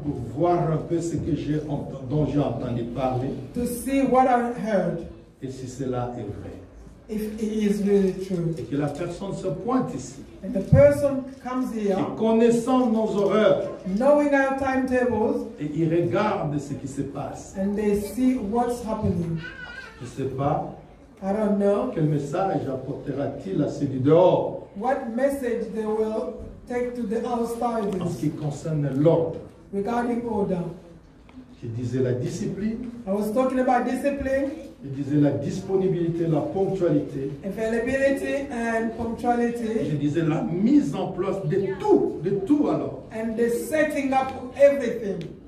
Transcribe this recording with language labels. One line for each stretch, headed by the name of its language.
French: pour voir un peu ce que dont j'ai entendu parler
English: to see what I heard,
French: et si cela est vrai.
English: if it is really true.
French: Et que la personne se pointe ici.
English: And the person comes
French: Et
English: here,
French: connaissant nos horreurs,
English: knowing our timetables,
French: et il regarde ce qui se passe.
English: and they see what's happening.
French: Je ne sais pas
English: I don't know
French: quel message apportera-t-il à ceux du dehors
English: what message they will take to the
French: en ce
English: outsiders
French: qui concerne l'ordre.
English: regarding order.
French: Je disais la discipline,
English: I was talking about discipline,
French: je disais la disponibilité, la ponctualité,
English: availability, and
French: je
English: punctuality,
French: disais la mise en place de tout alors.
English: and the setting up of everything.